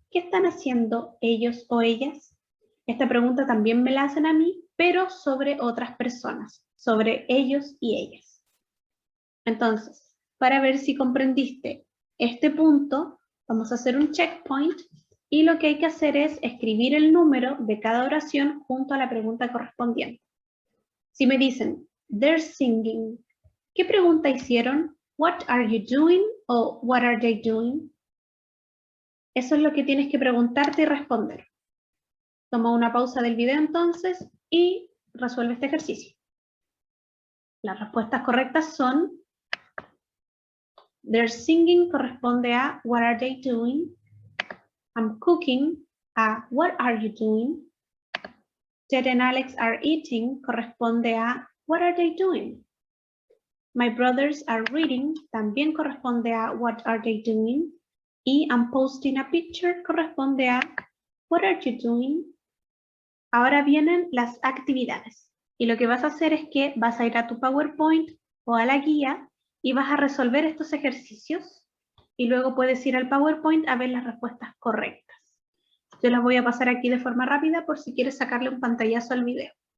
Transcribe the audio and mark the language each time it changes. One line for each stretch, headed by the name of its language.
Spanish: ¿Qué están haciendo ellos o ellas? Esta pregunta también me la hacen a mí, pero sobre otras personas, sobre ellos y ellas. Entonces, para ver si comprendiste este punto, vamos a hacer un checkpoint y lo que hay que hacer es escribir el número de cada oración junto a la pregunta correspondiente. Si me dicen,
English: they're singing,
Spanish: ¿qué pregunta hicieron?
English: What are you doing?
Spanish: O
English: what are they doing?
Spanish: Eso es lo que tienes que preguntarte y responder. Toma una pausa del video entonces y resuelve este ejercicio. Las respuestas correctas son:
English: they're singing
Spanish: corresponde a
English: what are they doing? I'm cooking a what are you doing? Ted and Alex are eating
Spanish: corresponde a
English: what are they doing? My brothers are reading
Spanish: también corresponde a
English: what are they doing? Y I'm posting a picture
Spanish: corresponde a
English: what are you doing?
Spanish: Ahora vienen las actividades. Y lo que vas a hacer es que vas a ir a tu PowerPoint o a la guía y vas a resolver estos ejercicios y luego puedes ir al PowerPoint a ver las respuestas correctas. Yo las voy a pasar aquí de forma rápida por si quieres sacarle un pantallazo al video.